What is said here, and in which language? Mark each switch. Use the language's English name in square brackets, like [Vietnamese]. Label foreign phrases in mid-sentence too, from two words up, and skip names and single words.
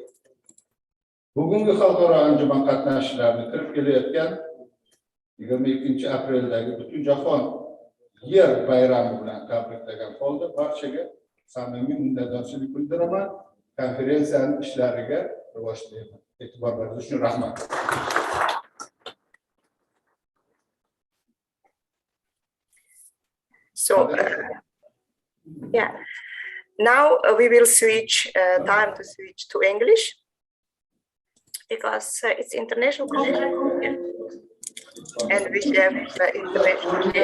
[Uzbek] Bugungi xalqaro anjuman qatnashchilarini kirib kelayotgan 22 apreldagi butun jahon yer bayrami bilan tabriklagan holda barchaga samimiy minnatdorchilik bildiraman. Konferensiyaning ishlariga rivoj tilayman. E'tiborlaringiz uchun rahmat. [English] So, yeah. Now we will switch time to switch to English because it's international conference and we have international.